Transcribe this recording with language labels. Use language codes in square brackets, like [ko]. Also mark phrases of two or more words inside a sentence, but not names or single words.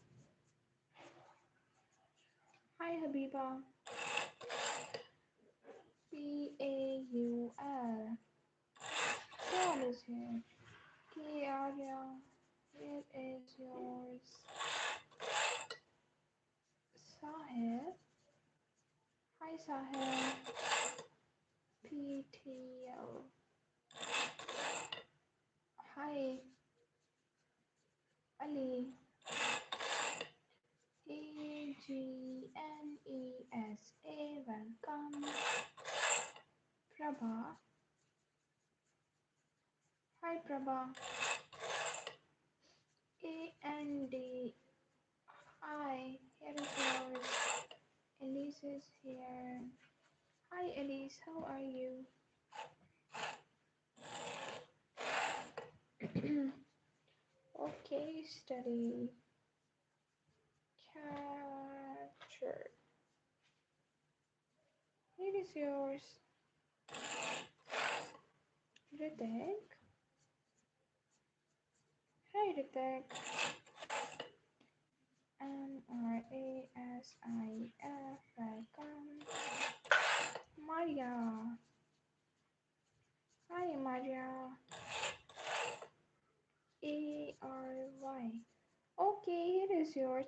[en] Hi, Habiba. Paul. Paul is here. Okay, Arya. Here is yours. Sahil. Hi, Sahil. PTL. Hi, Ali. AGNESA. Welcome. Prabha. Hi, Prabha. AND. Hi, here is yours. Elise is here. Hi, Elise. How are you? Okay, study. Capture. Here is yours. Ritik. Hi, Ritik. MRASIF. Welcome. Maria. Hi, Maria. ARY. Okay, here is yours.